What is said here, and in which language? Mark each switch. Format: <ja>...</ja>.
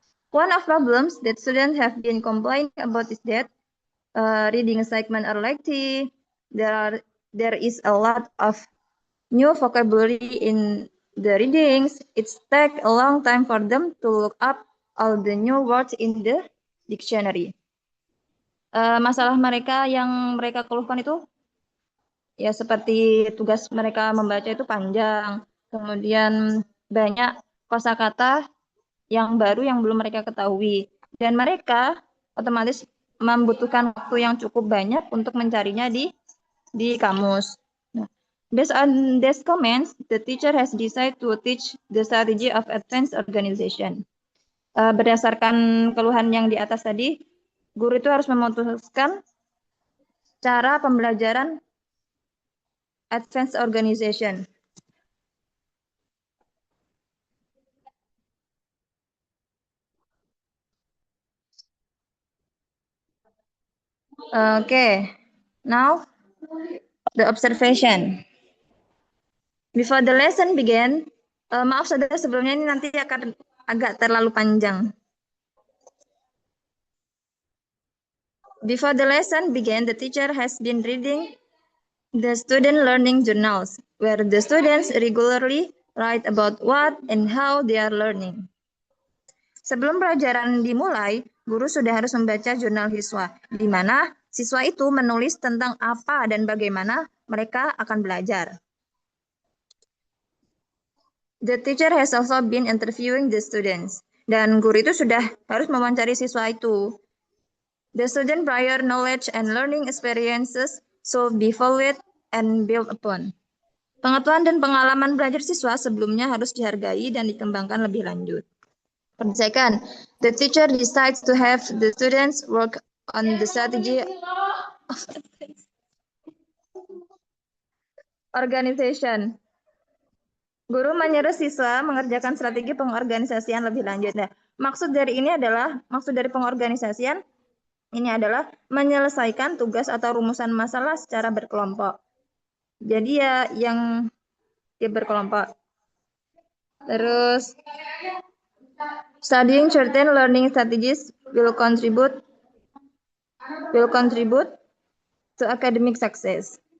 <en>One of problems that students have been complaining about is that reading assignment are lengthy. There is a lot of new vocabulary in the readings. It takes a long time for them to look up all the new words in the dictionary.</en> <id>Masalah mereka yang mereka keluhkan itu ya seperti tugas mereka membaca itu panjang, kemudian banyak kosakata yang baru yang belum mereka ketahui, dan mereka otomatis membutuhkan waktu yang cukup banyak untuk mencarinya di kamus.</id> <en>Nah, based on these comments, the teacher has decided to teach the strategy of advanced organization.</en> <id>Berdasarkan keluhan yang di atas tadi, guru itu harus memutuskan cara pembelajaran advanced organization.</id> <en>Okay, now the observation. Before the lesson begin,</en> <id>maaf saudara sebelumnya ini nanti akan agak terlalu panjang.</id> <en>Before the lesson begin, the teacher has been reading the student learning journals, where the students regularly write about what and how they are learning.</en> <id>Sebelum pelajaran dimulai, guru sudah harus membaca jurnal siswa, di mana siswa itu menulis tentang apa dan bagaimana mereka akan belajar.</id> <en>The teacher has also been interviewing the students,</en> <id>dan guru itu sudah harus mewawancari siswa itu.</id> <en>The student prior knowledge and learning experiences should be valued and built upon.</en> <id>Pengetahuan dan pengalaman belajar siswa sebelumnya harus dihargai dan dikembangkan lebih lanjut.</id> <en>For the second, the teacher decides to have the students work on the strategy of organization.</en> <id>Guru menyuruh siswa mengerjakan strategi pengorganisasian lebih lanjut. Nah, maksud dari pengorganisasian ini adalah menyelesaikan tugas atau rumusan masalah secara berkelompok. Jadi ya yang berkelompok.</id> <en>Terus studying certain learning strategies will contribute to academic success.</en>